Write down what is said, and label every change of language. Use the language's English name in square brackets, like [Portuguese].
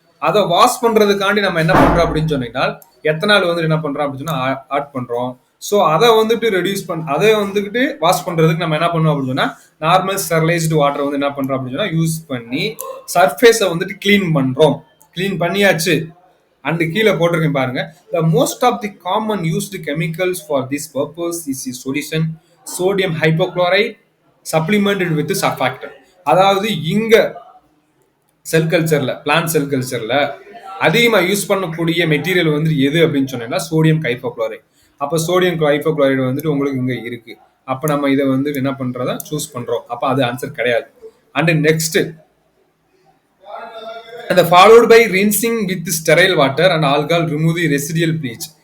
[Tamil] அதை வாஷ் பண்றதுக்காண்டி நம்ம என்ன பண்றோம் அப்படின்னு சொன்னீங்கன்னா எத்தனால் வந்து என்ன பண்றோம் அப்படின்னு சொன்னா ஆட் பண்றோம். ஸோ அதை வந்துட்டு ரெடியூஸ் அதை வந்துட்டு வாஷ் பண்றதுக்கு நம்ம என்ன பண்ணுவோம் அப்படின்னு சொன்னா நார்மல் ஸ்டெரிலைஸ்டு வாட்டர் வந்து என்ன பண்றோம் அப்படின்னு சொன்னா யூஸ் பண்ணி சர்ஃபேஸை வந்துட்டு கிளீன் பண்றோம். கிளீன் பண்ணியாச்சு. அண்ட் கீழே போட்டிருக்கேன் பாருங்க, [English] the most of the common used chemicals for this purpose is a solution sodium hypochlorite supplemented with surfactant. [Tamil] அதாவது இங்க செல் கல்ச்சர்ல பிளான்ட் செல் கல்ச்சர்ல அதிகமாக யூஸ் பண்ணக்கூடிய மெட்டீரியல் வந்து எது அப்படின்னு சொன்னீங்கன்னா சோடியம் ஹைப்போக்ளோரைட். அப்போ சோடியம் ஹைப்போக்ளோரைடு வந்துட்டு உங்களுக்கு இங்க இருக்கு. அப்போ நம்ம இதை வந்து என்ன பண்றதா சூஸ் பண்றோம். அப்போ அது ஆன்சர் கிடையாது. And next [English] and followed by rinsing with sterile water and alcohol remove the residual bleach.